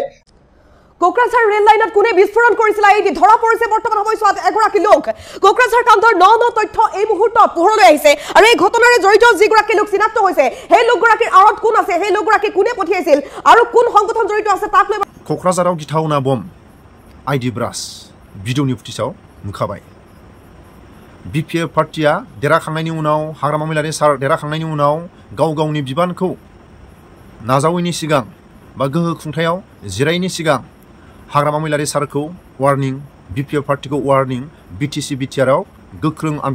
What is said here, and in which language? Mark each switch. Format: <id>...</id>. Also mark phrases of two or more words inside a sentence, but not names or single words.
<as>কোকৰাঝাৰ ৰেল লাইনত কোনে বিস্ফোৰণ কৰিছিল এই ধৰা পৰিছে বৰ্তমান সময়ছোৱাত এগৰাকী লোক কোকৰাঝাৰ কাণ্ডৰ ন তথ্য এই মুহূৰ্তত পোহৰলৈ আহিছে আৰু এই ঘটনাৰে জড়িত যিগৰাকী লোক চিনাক্ত হৈছে সেই লোকগৰাকীৰ আঁৰত কোন আছে সেই লোকগৰাকী কোনে পঠিয়াইছিল আৰু কোন সংগঠন জড়িত আছে তাক লৈ</as> <brx>क'क्राझाराव गिथावना बम आइडि ब्रास भिडिअनि फुटेजाव नुखाबाय बिपिएफ पार्टीया देरहाखांनायनि उनाव हाग्रामा महिलारि सार देरहाखांनायनि उनाव गाव गावनि बिबानखौ नाजावैनि सिगां बा गोहो खुंथायाव जिरायनि सिगां हाग्रामा महिलारि सारखौ वार्निं बिपिएफ पार्टीखौ वार्निं बिटिसि बिटिआरआव गोख्रों</brx>